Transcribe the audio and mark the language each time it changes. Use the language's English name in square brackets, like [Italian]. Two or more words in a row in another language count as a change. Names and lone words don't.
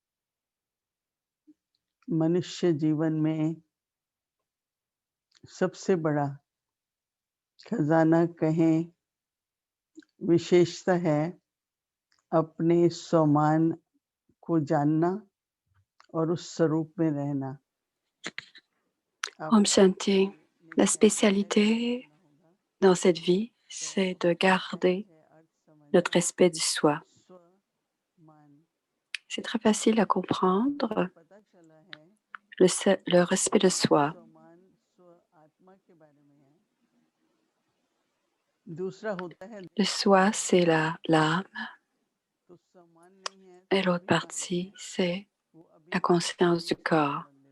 [Hindi] मनुष्य जीवन में सबसे बड़ा खजाना कहें, विशेषता है अपने स्वमान को जानना और उस स्वरूप में रहना। [Sanskrit] ॐ शान्ति, [French] la spécialité dans cette vie, c'est de garder notre respect du soi. C'est très facile à comprendre, le respect de soi. Le soi, c'est l'âme, et l'autre partie, c'est la conscience du corps.